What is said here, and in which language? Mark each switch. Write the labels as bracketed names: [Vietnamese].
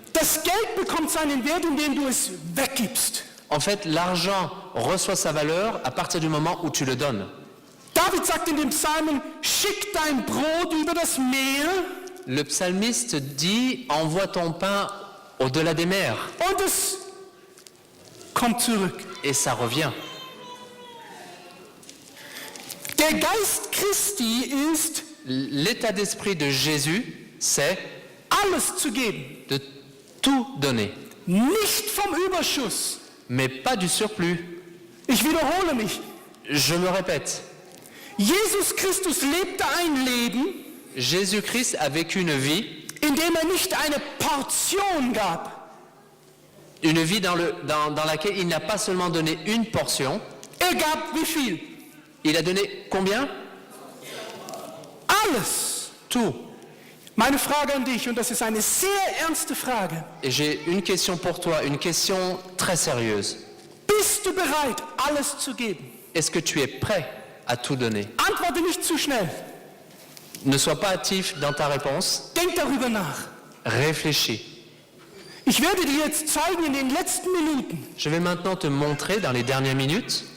[German] Das Geld bekommt seinen Wert, indem du es weggibst. [French] En fait, l'argent reçoit sa valeur à partir du moment où tu le donnes. [German] David sagt in dem Psalmen, schick dein Brot über das Meer [French] Le psalmiste dit, envoie ton pain au-delà des mers, [German] und es kommt zurück. [French] et ça revient. [German] Der Geist Christi ist, [French] L'état d'esprit de Jésus, c'est [German] alles zu geben, [French] de tout donner, [German] nicht vom Überschuss. [French] mais pas du surplus. [German] Ich wiederhole mich. [French] Je me répète, [German] Jesus Christus lebte ein Leben, [French] Jésus-Christ a vécu une vie [German] nicht eine Portion gab, [French] dans laquelle il n'a pas seulement donné une portion, [German] gab wie viel? [French] il a donné combien? [German] Alles. [French] Tout. [German] Meine Frage an dich, und das ist eine sehr ernste Frage. [French] Et j'ai une question pour toi, une question très sérieuse. [German] Bist du bereit, alles zu geben? [French] Est-ce que tu es prêt à tout donner? [German] Antworte nicht zu schnell. [French] Ne sois pas hâtif dans ta réponse, [German] Denk darüber nach. [French] réfléchis. [German] Ich werde dir jetzt zeigen in den letzten Minuten, [French] Je vais maintenant te montrer dans les dernières minutes